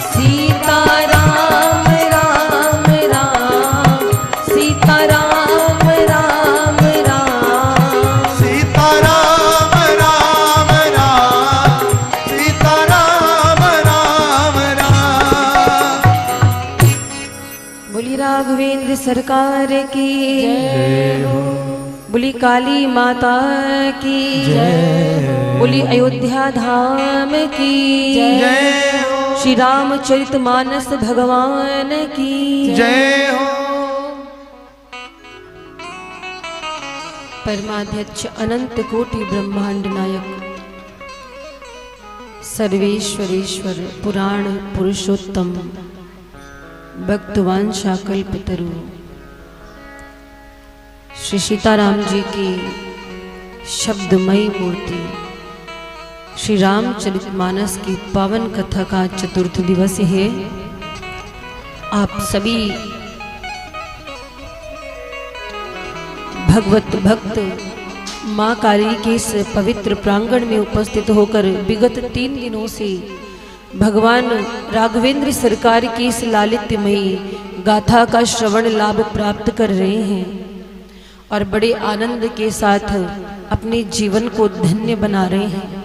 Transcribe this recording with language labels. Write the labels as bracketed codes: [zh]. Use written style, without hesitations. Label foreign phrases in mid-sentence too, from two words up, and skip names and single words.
[hi] सीता राम राम राम, सीता राम राम राम, सीता राम राम राम, सीता राम राम राम। बोली राघवेंद्र सरकार की जय हो, बोली काली माता की जय, बोली अयोध्या धाम की जय हो, श्री रामचरितमानस भगवान की जय हो। परमाध्यक्ष अनंत कोटि ब्रह्मांड नायक सर्वेश्वरेश्वर पुराण पुरुषोत्तम भक्तवान शाकल्पतरु श्री सीताराम जी की शब्दमयी मूर्ति श्री रामचरितमानस की पावन कथा का चतुर्थ दिवस है। आप सभी भगवत भक्त माँ काली के इस पवित्र प्रांगण में उपस्थित होकर विगत 3 दिनों से भगवान राघवेंद्र सरकार की इस लालित्यमयी गाथा का श्रवण लाभ प्राप्त कर रहे हैं और बड़े आनंद के साथ अपने जीवन को धन्य बना रहे हैं।